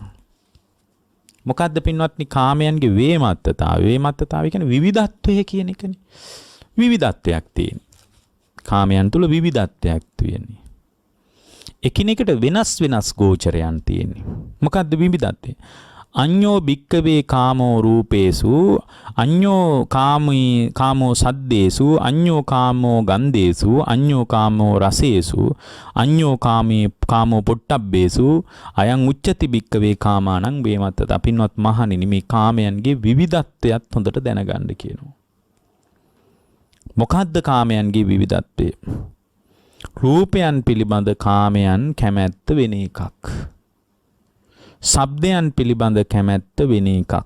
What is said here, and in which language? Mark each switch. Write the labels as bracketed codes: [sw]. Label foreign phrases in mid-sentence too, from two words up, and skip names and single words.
[si] මොකද්ද පින්වත්නි කාමයන්ගේ වේමත්තතාවය? වේමත්තතාවය කියන්නේ විවිධත්වය කියන එකනේ. විවිධත්වයක් තියෙන. කාමයන් තුල විවිධත්වයක් තියෙන්නේ. එකිනෙකට වෙනස් ගෝචරයන් තියෙන්නේ. මොකද්ද විවිධත්වය? [pi] අඤ්ඤෝ භික්කවේ කාමෝ රූපේසු අඤ්ඤෝ කාමෝ සද්දේසු අඤ්ඤෝ කාමෝ ගන්ධේසු අඤ්ඤෝ කාමෝ රසේසු අඤ්ඤෝ කාමෝ පොට්ටබ්බේසු අයං උච්චති භික්කවේ කාමානං වේමත්තත. [si] අපින්වත් මහණෙනි මේ කාමයන්ගේ විවිධත්වයත් හොඳට දැනගන්න කියනවා. මොකද්ද කාමයන්ගේ විවිධත්වය? රූපයන් පිළිබඳ කාමයන් කැමැත්ත වෙන එකක්. ශබ්දයන් පිළිබඳ කැමැත්ත වෙන එකක්.